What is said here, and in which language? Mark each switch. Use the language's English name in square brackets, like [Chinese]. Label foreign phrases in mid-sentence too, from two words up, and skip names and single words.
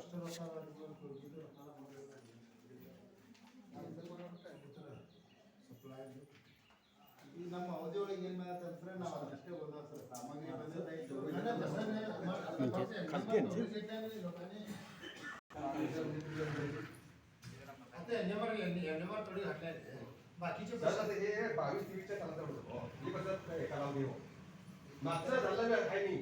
[Kannada] ಈಗ ನಮ್ಮ ಅವಧಿ ಒಳಗೆ ಏನು ಮಾಡ್ತಾರೆ ನಾವು ಅದಷ್ಟೇ ಓದೋದು ಸರ್ ಸಾಮಾನ್ಯ [Marathi] बाकीचे सर आता हे 22-23च्या कालावधीत होतं. हे कसं कालावधी हो. मागचं झालं बी आहे नाही.